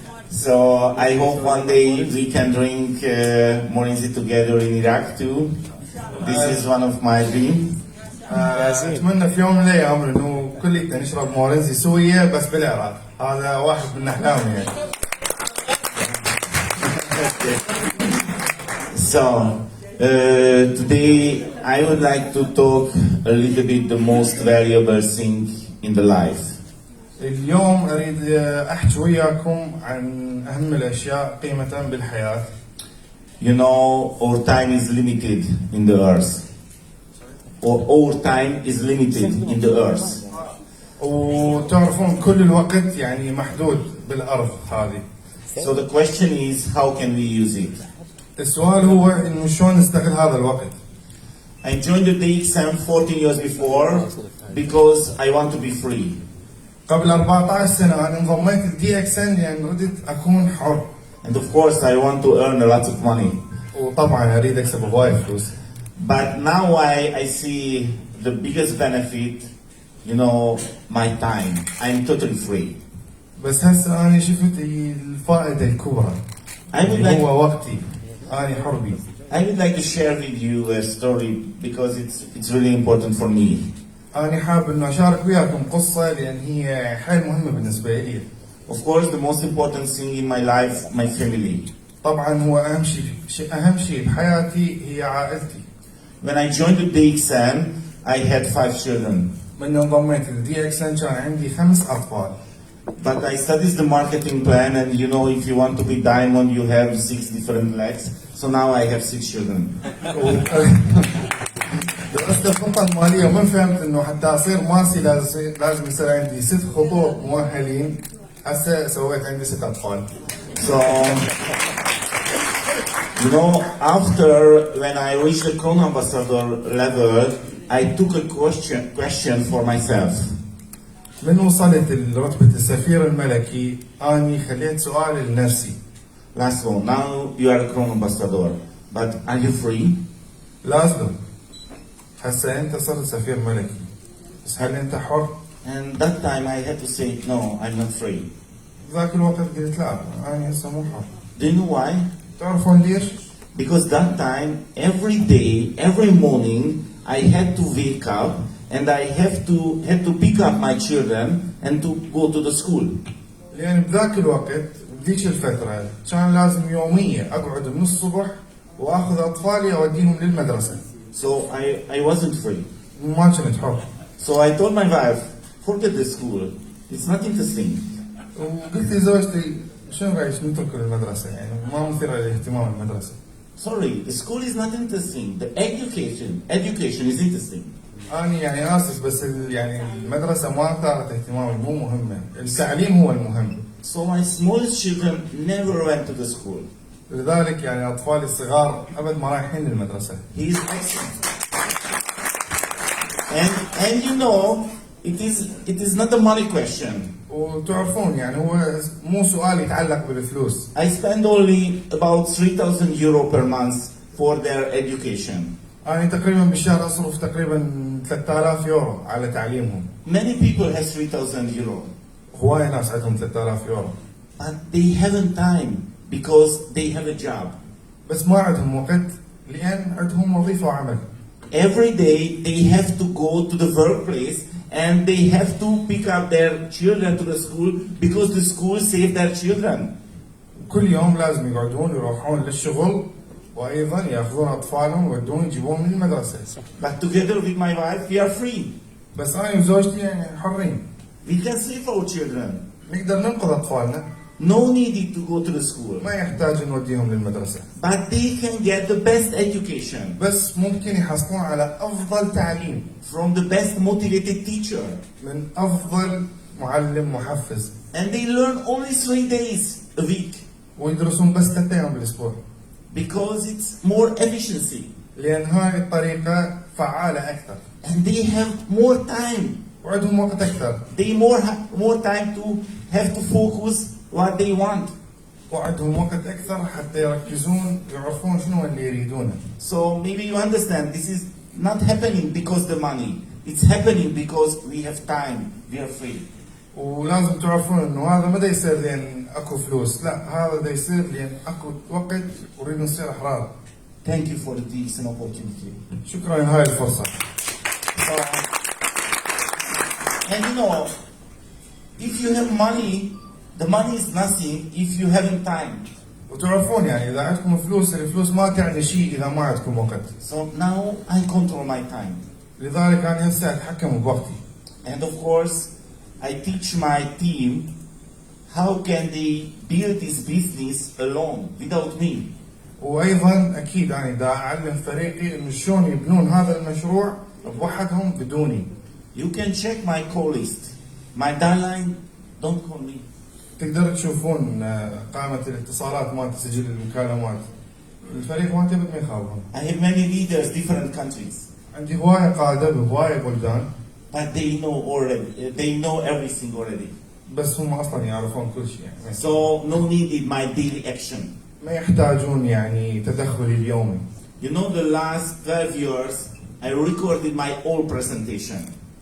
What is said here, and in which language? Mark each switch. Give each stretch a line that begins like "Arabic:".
English: So I hope one day we can drink Morinzi together in Iraq too. This is one of my dreams.
Arabic: أتمنى في يوم من الأيام إنه كلنا نشرب مورنزي سوية بس بالعراق. هذا واحد من أحلامي يعني.
English: So today I would like to talk a little bit the most valuable thing in the life.
Arabic: اليوم أريد أحكي وياكم عن أهم الأشياء قيمة بالحياة.
English: You know, our time is limited in the earth. Our time is limited in the earth.
Arabic: وتعرفون كل الوقت يعني محدود بالأرض هذه.
English: So the question is, how can we use it?
Arabic: السؤال هو إنه شلون نستغل هذا الوقت.
English: I joined the DXM 14 years before because I want to be free.
Arabic: قبل 14 سنة أنا انضميت للدي XN لأن ردت أكون حر.
English: And of course I want to earn a lot of money.
Arabic: وطبعا أريد أكسب هواي فلوس.
English: But now I see the biggest benefit, you know, my time. I'm totally free.
Arabic: بس هسه أنا شفت الفائدة الكبرى. هو وقتي. أنا حر بي.
English: I would like to share with you a story because it's really important for me.
Arabic: أنا حاب إنه أشارك وياكم قصة لأن هي حيل مهمة بالنسبة لي.
English: Of course, the most important thing in my life, my family.
Arabic: طبعا هو أهم شيء بحياتي هي عائلتي.
English: When I joined the DXN, I had 5 children.
Arabic: من انضميت للدي XN كان عندي 5 أطفال.
English: But I studied the marketing plan, and you know, if you want to be diamond, you have 6 different legs. So now I have 6 children.
Arabic: درست الخطة المالية ومن فهمت إنه حتى أصير ماسي لازم يصير عندي 6 خطوط مؤهلين. هسه سويت عندي 6 أطفال.
English: So, you know, after when I reached the Crown Ambassador level, I took a question for myself.
Arabic: من وصلت لرتبة السفير الملكي أني خليت سؤال لنفسي.
English: Lázlo, now you are a Crown Ambassador, but are you free?
Arabic: لازلو هسه أنت صرت سفير ملكي بس هل أنت حر؟
English: And that time I had to say, no, I'm not free.
Arabic: ذاك الوقت قلت لا أنا هسه مو حر.
English: Do you know why?
Arabic: تعرفون ليش؟
English: Because that time, every day, every morning, I had to wake up and I had to pick up my children and to go to the school.
Arabic: لأن بذاك الوقت بذيك الفترة كان لازم يوميا أقعد من الصبح وآخذ أطفالي أوديهم للمدرسة.
English: So I wasn't free.
Arabic: ما كنت حر.
English: So I told my wife, forget the school. It's not interesting.
Arabic: وقلت لزوجتي شنو رأيك نترك المدرسة يعني ما مثيرة للاهتمام المدرسة.
English: Sorry, the school is not interesting. The education is interesting.
Arabic: أنا يعني آسف بس يعني المدرسة ما ثارت اهتمامي مو مهمة. التعليم هو المهم.
English: So my smallest children never went to the school.
Arabic: لذلك يعني أطفالي الصغار أبد ما رايحين للمدرسة.
English: He is excellent. And you know, it is not a money question.
Arabic: وتعرفون يعني هو مو سؤال يتعلق بالفلوس.
English: I spend only about 3,000 euro per month for their education.
Arabic: أنا تقريبا بالشهر أصرف تقريبا 3000 يورو على تعليمهم.
English: Many people have 3,000 euro.
Arabic: هواي ناس عندهم 3000 يورو.
English: But they haven't time because they have a job.
Arabic: بس ما عندهم وقت لأن عندهم وظيفة وعمل.
English: Every day they have to go to the workplace and they have to pick up their children to the school because the school save their children.
Arabic: كل يوم لازم يقعدون يروحون للشغل وأيضا يأخذون أطفالهم ويودون يجيبون من المدرسة.
English: But together with my wife we are free.
Arabic: بس أنا وزوجتي يعني حرين.
English: We can save our children.
Arabic: نقدر ننقذ أطفالنا.
English: No need to go to the school.
Arabic: ما يحتاج نوديهم للمدرسة.
English: But they can get the best education.
Arabic: بس ممكن يحصلون على أفضل تعليم.
English: From the best motivated teacher.
Arabic: من أفضل معلم محفز.
English: And they learn only 3 days a week.
Arabic: ويدرسون بس 3 أيام بالأسبوع.
English: Because it's more efficiency.
Arabic: لأن هاي الطريقة فعالة أكثر.
English: And they have more time.
Arabic: وعندهم وقت أكثر.
English: They more time to have to focus what they want.
Arabic: وعندهم وقت أكثر حتى يركزون ويعرفون شنو اللي يريدونه.
English: So maybe you understand this is not happening because the money. It's happening because we have time. We are free.
Arabic: ولازم تعرفون إنه هذا ما دا يصير لأن أكو فلوس، لا هذا دا يصير لأن أكو وقت ونريد نصير أحرار.
English: Thank you for this opportunity.
Arabic: شكرا لهاي الفرصة.
English: So, and you know, if you have money, the money is nothing if you haven't time.
Arabic: وتعرفون يعني إذا عندكم فلوس الفلوس ما تعني شيء إذا ما عندكم وقت.
English: So now I control my time.
Arabic: لذلك أنا هسه أتحكم بوقتي.
English: And of course, I teach my team how can they build this business alone without me.
Arabic: وأيضا أكيد أنا دا أعلم فريقي إنه شلون يبنون هذا المشروع بوحدهم بدوني.
English: You can check my call list. My deadline, don't call me.
Arabic: تقدر تشوفون قائمة الاتصالات مالت سجل المكالمات. الفريق مالتي ما يخافون.
English: I have many leaders, different countries.
Arabic: عندي هواية قادة بهواية بلدان.
English: But they know already. They know everything already.
Arabic: بس هم أصلا يعرفون كل شيء يعني.
English: So no need in my daily action.
Arabic: ما يحتاجون يعني تدخلي اليومي.
English: You know, the last 12 years, I recorded my whole presentation.